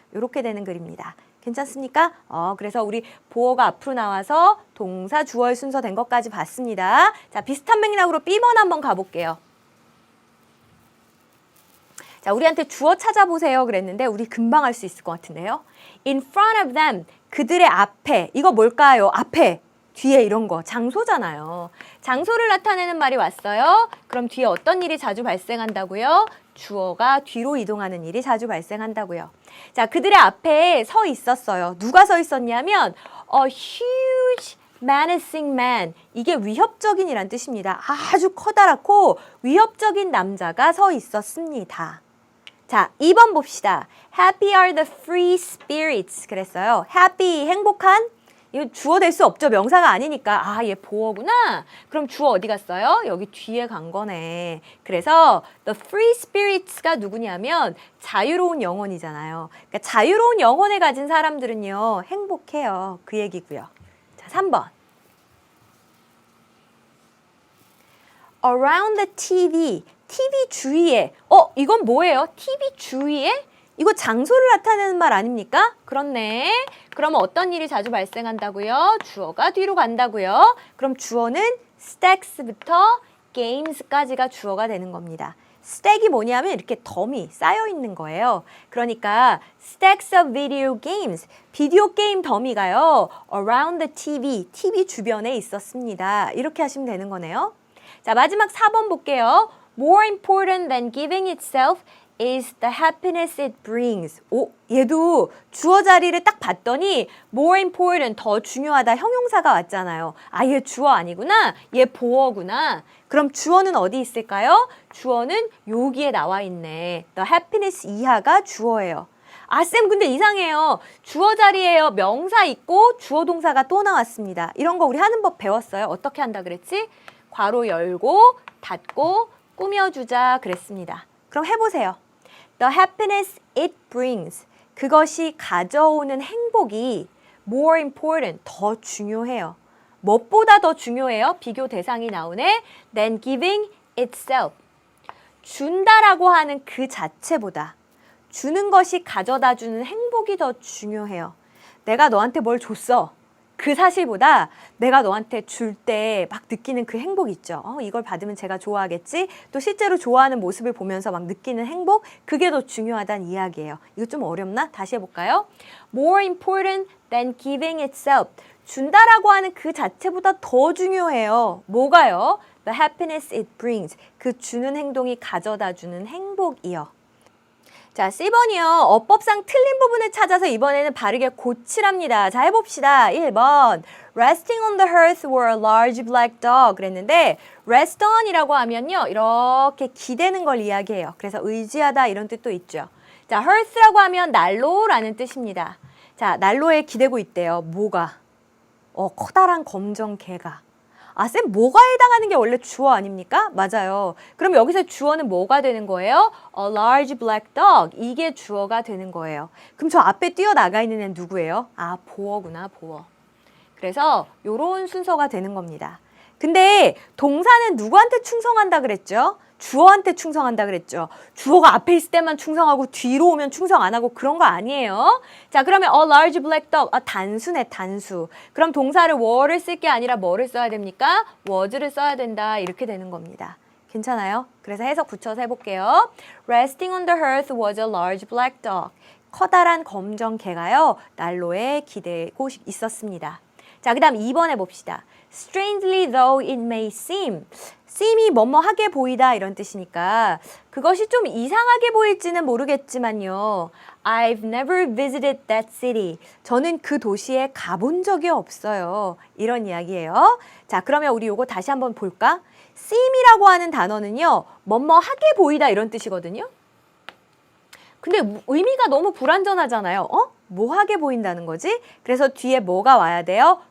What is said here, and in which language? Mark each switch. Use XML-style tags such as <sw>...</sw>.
<ko>이렇게 되는 글입니다. 괜찮습니까? 그래서 우리 보어가 앞으로 나와서 동사 주어의 순서 된 것까지 봤습니다. 자, 비슷한 맥락으로 B번 한번 가볼게요. 자, 우리한테 주어 찾아보세요 그랬는데 우리 금방 할 수 있을 것 같은데요.</ko> <en>In front of them,</en> <ko>그들의 앞에. 이거 뭘까요? 앞에, 뒤에 이런 거. 장소잖아요. 장소를 나타내는 말이 왔어요. 그럼 뒤에 어떤 일이 자주 발생한다고요? 주어가 뒤로 이동하는 일이 자주 발생한다고요. 자, 그들의 앞에 서 있었어요. 누가 서 있었냐면</ko> <en>a huge menacing man.</en> <ko>이게 위협적인이란 뜻입니다. 아주 커다랗고 위협적인 남자가 서 있었습니다. 자, 2번 봅시다.</ko> <en>Happy are the free spirits.</en> <ko>그랬어요. Happy, 행복한. 이거 주어 될 수 없죠. 명사가 아니니까. 얘 보어구나. 그럼 주어 어디 갔어요? 여기 뒤에 간 거네. 그래서</ko> <en>the free spirits</en> <ko>가 누구냐면 자유로운 영혼이잖아요. 그러니까 자유로운 영혼을 가진 사람들은요. 행복해요. 그 얘기고요. 자, 3번.</ko> <en>around the TV.</en> <ko>TV 주위에. 이건 뭐예요? TV 주위에? 이거 장소를 나타내는 말 아닙니까? 그렇네. 그럼 어떤 일이 자주 발생한다고요? 주어가 뒤로 간다고요? 그럼 주어는 stacks부터 games까지가 주어가 되는 겁니다. stack이 뭐냐면 이렇게 덤이 쌓여 있는 거예요. 그러니까</ko> <en>stacks of video games,</en> <ko>비디오 게임 더미가요.</ko> <en>around the TV,</en> <ko>TV 주변에 있었습니다. 이렇게 하시면 되는 거네요. 자, 마지막 4번 볼게요.</ko> <en>More important than giving itself is the happiness it brings.</en> <ko>얘도 주어 자리를 딱 봤더니</ko> <en>more important,</en> <ko>더 중요하다 형용사가 왔잖아요. 얘 주어 아니구나. 얘 보어구나. 그럼 주어는 어디 있을까요? 주어는 여기에 나와 있네. The happiness 이하가 주어예요. 쌤 근데 이상해요. 주어 자리에요. 명사 있고 주어 동사가 또 나왔습니다. 이런 거 우리 하는 법 배웠어요. 어떻게 한다 그랬지? 괄호 열고 닫고 꾸며주자 그랬습니다. 그럼 해보세요.</ko> <en>The happiness it brings.</en> <ko>그것이 가져오는 행복이</ko> <en>more important,</en> <ko>더 중요해요. 무엇보다 더 중요해요? 비교 대상이 나오네.</ko> <en>than giving itself.</en> <ko>준다라고 하는 그 자체보다 주는 것이 가져다 주는 행복이 더 중요해요. 내가 너한테 뭘 줬어. 그 사실보다 내가 너한테 줄 때 막 느끼는 그 행복 있죠. 이걸 받으면 제가 좋아하겠지. 또 실제로 좋아하는 모습을 보면서 막 느끼는 행복, 그게 더 중요하다는 이야기예요. 이거 좀 어렵나? 다시 해볼까요?</ko> <en>More important than giving itself.</en> <ko>준다라고 하는 그 자체보다 더 중요해요. 뭐가요?</ko> <en>The happiness it brings.</en> <ko>그 주는 행동이 가져다 주는 행복이요. 자, C번이요. 어법상 틀린 부분을 찾아서 이번에는 바르게 고치랍니다. 자, 해봅시다. 1번.</ko> <en>Resting on the hearth were a large black dog.</en> <ko>그랬는데 rest on이라고 하면요. 이렇게 기대는 걸 이야기해요. 그래서 의지하다 이런 뜻도 있죠. 자, hearth라고 하면 난로라는 뜻입니다. 자, 난로에 기대고 있대요. 뭐가? 커다란 검정 개가. 쌤 뭐가 해당하는 게 원래 주어 아닙니까? 맞아요. 그럼 여기서 주어는 뭐가 되는 거예요?</ko> <en>A large black dog.</en> <ko>이게 주어가 되는 거예요. 그럼 저 앞에 뛰어나가 있는 애는 누구예요? 보어구나, 보어. 그래서 요런 순서가 되는 겁니다. 근데 동사는 누구한테 충성한다 그랬죠? 주어한테 충성한다 그랬죠. 주어가 앞에 있을 때만 충성하고 뒤로 오면 충성 안 하고 그런 거 아니에요. 자, 그러면</ko> <en>a large black dog.</en> <ko>단수네, 단수. 그럼 동사를 were를 쓸 게 아니라 뭐를 써야 됩니까? was를 써야 된다. 이렇게 되는 겁니다. 괜찮아요? 그래서 해석 붙여서 해볼게요.</ko> <en>Resting on the hearth was a large black dog.</en> <ko>커다란 검정 개가요. 난로에 기대고 있었습니다. 자, 그 다음 2번 해봅시다.</ko> <en>Strangely though it may seem.</en> <ko>seem이 뭐뭐하게 보이다 이런 뜻이니까 그것이 좀 이상하게 보일지는 모르겠지만요.</ko> <en>I've never visited that city.</en> <ko>저는 그 도시에 가본 적이 없어요. 이런 이야기예요. 자, 그러면 우리 요거 다시 한번 볼까? seem이라고 하는 단어는요. 뭐뭐하게 보이다 이런 뜻이거든요. 근데 의미가 너무 불완전하잖아요. 뭐하게 보인다는 거지? 그래서 뒤에 뭐가 와야 돼요?</ko>